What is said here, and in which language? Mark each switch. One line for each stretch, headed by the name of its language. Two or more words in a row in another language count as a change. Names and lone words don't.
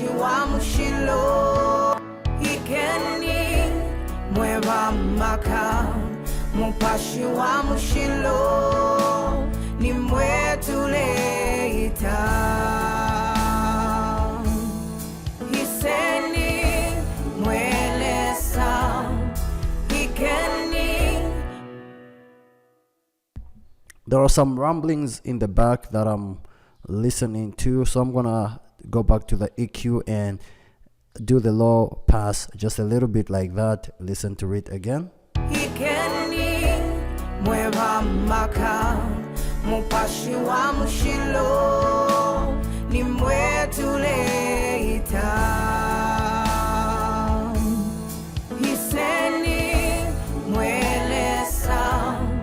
Bemba: wa mushilo ikeni mweva maka mupashi wa mushilo nimwetule ita iseni mwelesa ikeni.
English: There are some rumblings in the back that I'm listening to, so I'm gonna go back to the EQ and do the low pass just a little bit like that. Listen to it again.
Bemba: Ikeni mweva maka mupashi wa mushilo ni mwetuleita hiseni mwelesa